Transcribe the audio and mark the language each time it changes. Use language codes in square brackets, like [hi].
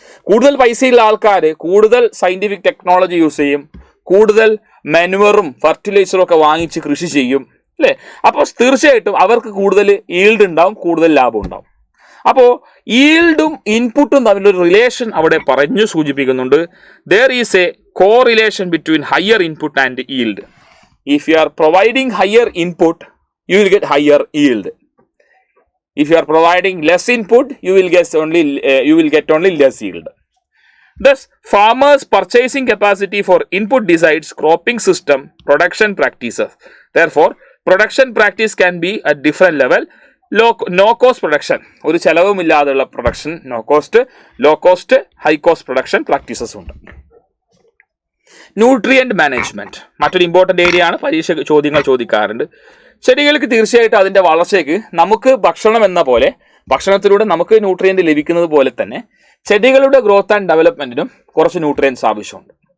[ml] കൂടുതൽ പൈസയുള്ള ആൾക്കാർ കൂടുതൽ സയന്റിഫിക് ടെക്നോളജി യൂസ് ചെയ്യും, കൂടുതൽ മാനുവറും ഫെർട്ടിലൈസറും ഒക്കെ വാങ്ങിച്ച് കൃഷി ചെയ്യും അല്ലേ. അപ്പോൾ തീർച്ചയായിട്ടും അവർക്ക് കൂടുതൽ ഈൽഡ് ഉണ്ടാവും, കൂടുതൽ ലാഭം ഉണ്ടാവും. അപ്പോൾ ഈൽഡും ഇൻപുട്ടും തമ്മിലൊരു റിലേഷൻ അവിടെ പറഞ്ഞു സൂചിപ്പിക്കുന്നുണ്ട്. [en] there is a correlation between higher input and yield. If you are providing higher input, you will get higher yield. If you are providing less input, you will get only less yield. Thus, farmers' purchasing capacity for input decides cropping system production practices. Therefore, production practice can be at different level. No cost production, [ml] ഒരു ചെലവുമില്ലാതെയുള്ള production, no cost, low cost, high cost production practices ഉണ്ട്. Nutrient management മറ്റൊരു important area ആണ്, പരീക്ഷ ചോദ്യങ്ങൾ ചോദിക്കാറുണ്ട്. ചെടികൾക്ക് തീർച്ചയായിട്ടും അതിൻ്റെ വളർച്ചയ്ക്ക് നമുക്ക് ഭക്ഷണം എന്ന പോലെ, ഭക്ഷണത്തിലൂടെ നമുക്ക് ന്യൂട്രിയൻ്റ് ലഭിക്കുന്നത് പോലെ തന്നെ ചെടികളുടെ ഗ്രോത്ത് ആൻഡ് ഡെവലപ്മെന്റിനും കുറച്ച് ന്യൂട്രിയൻസ് ആവശ്യമുണ്ട്.